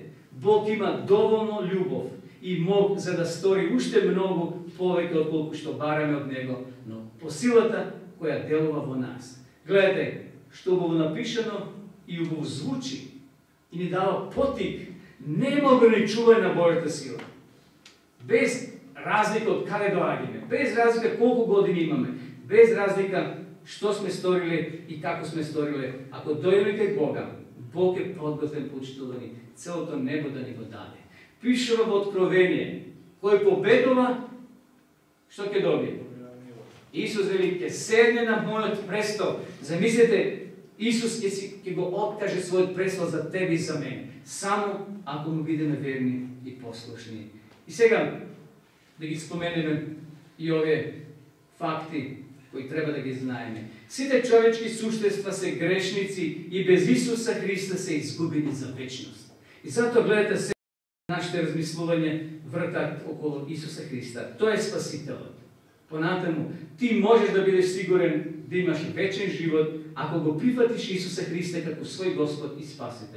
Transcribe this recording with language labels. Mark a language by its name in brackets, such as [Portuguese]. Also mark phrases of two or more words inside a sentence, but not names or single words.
[Macedonian] Бог има доволно љубов и мог за да стори уште многу повеќе од колку што бараме од Него, но по силата која делува во нас. Гледате, што убаво напишано и убаво звучи и ни дава потик, нема ограничување на Божјата сила. Без разлика од каде доаѓаме, без разлика колку години имаме, Без разлика што сме сторили и како сме сторили. Ако дојмете Бога, Бог е подготен, почтовани, цело то небо да ни го даде. Пише в Откровение, кој победова, што ќе добие? Исус вели, ќе седне на мој престол. Замислите, Исус ќе го откаже свој престол за теби и за мене. Само ако му будеме верни и послушни. И сега, да ги спомeнеме и ове факти кои треба да ги знаеме. Сите човечки суштества се грешници и без Исуса Христа се изгубени за вечност. И зато гледате се нашите размислување вртат около Исуса Христа. Тој е Спасителот. Понатаму, ти можеш да бидеш сигурен да имаш вечен живот, ако го прифатиш Исуса Христа како свој Господ и Спасител.